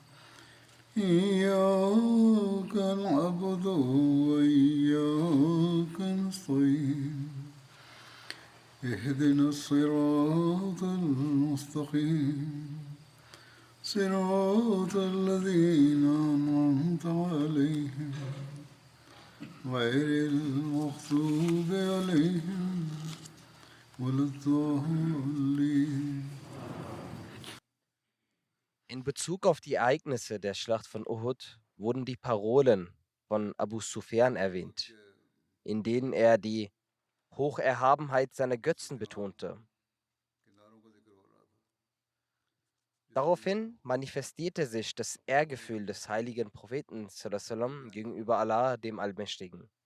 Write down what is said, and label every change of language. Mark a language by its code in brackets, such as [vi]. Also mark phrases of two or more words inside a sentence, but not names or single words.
[ar] إياك نعبد وإياك نستعين اهدنا الصراط المستقيم صراط الذين أنعمت عليهم غير المغضوب عليهم ولا الضالين. [de] In Bezug auf die Ereignisse der Schlacht von Uhud wurden die Parolen von Abu Sufyan erwähnt, in denen er die Hocherhabenheit seiner Götzen betonte. Daraufhin manifestierte sich das Ehrgefühl des heiligen Propheten sallam, gegenüber Allah, dem Allmächtigen.